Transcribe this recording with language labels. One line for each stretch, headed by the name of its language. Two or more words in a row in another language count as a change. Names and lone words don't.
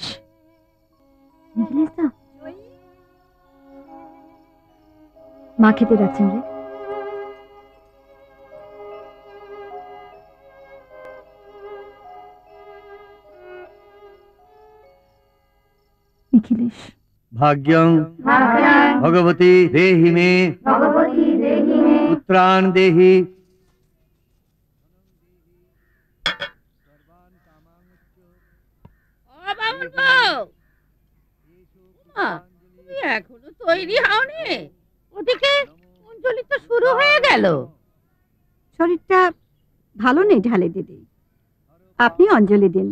Bangla: নিখিলেশ দা মা খেতে রাখছেন রে। নিখিলেশ।
Sanskrit: भाग्यं भगवती देहि मे पुत्रान् देहि।
Bangla: তুমি এখনো তৈরি হওনি? ওদিকে অঞ্জলি তো শুরু হয়ে গেল। শরীরটা ভালো নেই ঢালে দিদি, আপনি অঞ্জলি দিন।